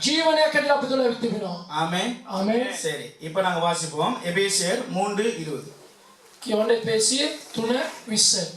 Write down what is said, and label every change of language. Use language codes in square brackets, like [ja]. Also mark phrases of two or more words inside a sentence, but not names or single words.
[si] ජීවනයක් හැටියට අප තුළ ඇවිත් තිබෙනවා. [ta] ஆமென். [si] ආමේන්. [ta] சரி, இப்போ நாங்க வாசிப்போம் எபேசியர் 3:20. [si] කියවන්න එපේසිය 3:20.